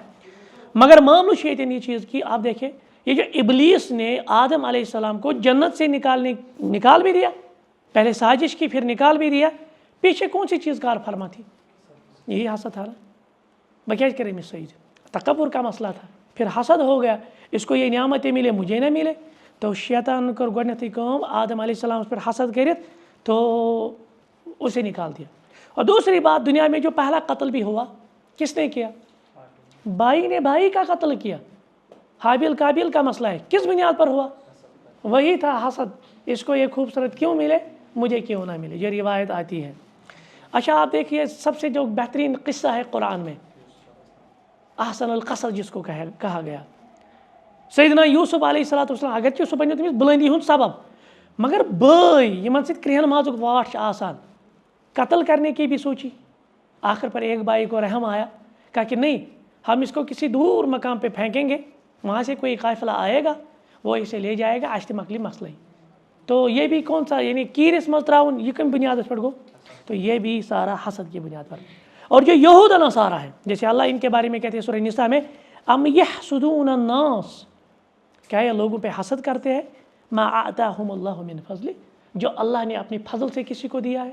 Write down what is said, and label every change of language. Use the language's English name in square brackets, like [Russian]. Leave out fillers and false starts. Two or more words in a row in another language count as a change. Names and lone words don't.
[Urdu] مگر معاملہ شیطان یہ چیز کی آپ دیکھیں, یہ جو ابلیس نے آدم علیہ السلام کو جنت سے نکال بھی دیا, پہلے سازش کی پھر نکال بھی دیا, پیچھے کون سی چیز کار فرما تھی, یہی حسد تھا نا. بکیج کرے میں سعید تکبر کا مسئلہ تھا, پھر حسد ہو گیا, اس کو یہ نعمتیں ملے مجھے نہ ملے, تو [Kashmiri] شیطان کر گۄڈنیٚتھٕے کٲم [Urdu] آدم علیہ السلام پر حسد کرت تو اسے نکال دیا. اور دوسری بات, دنیا میں جو پہلا قتل بھی ہوا کس نے کیا, بھائی نے بھائی کا قتل کیا. حابیل قابیل کا مسئلہ ہے, کس بنیاد پر ہوا, وہی تھا حسد. اس کو یہ خوبصورت کیوں ملے, مجھے کیوں نہ ملے, یہ روایت آتی ہے. اچھا آپ دیکھیے سب سے جو بہترین قصہ ہے قرآن میں, [Arabic] احسن القصص [Urdu] جس کو کہا گیا, سیدنا یوسف علیہ السلام. [Kashmiri] اگرچہ سہ بنیو تمس بلندی ہند سبب, مگر بھائی یمن سۭتۍ کرہن مازُک واٹھ چھُ آسان, [Urdu] قتل کرنے کی بھی سوچی. آخر پر ایک بھائی کو رحم آیا, کہا کہ نہیں ہم اس کو کسی دور مقام پہ پھینکیں گے, وہاں سے کوئی قافلہ آئے گا وہ اسے لے جائے گا, [Kashmiri] اَسہِ تہِ مۄکلہِ مسئلہ. [Urdu] تو یہ بھی کون سا یعنی [Kashmiri] کیرس مز تراؤن, [Urdu] یہ کم بنیاد پر گو, تو یہ بھی سارا حسد کی بنیاد پر. اور جو یہود نصارہ ہے, جیسے اللہ ان کے بارے میں کہتے ہیں سورہ نساء میں, [Arabic] ام یحسدون الناس, [Urdu] کیا یہ لوگوں پہ حسد کرتے ہیں, [Arabic] ما آتاہم اللہ من فضل, [Urdu] جو اللہ نے اپنی فضل سے کسی کو دیا ہے.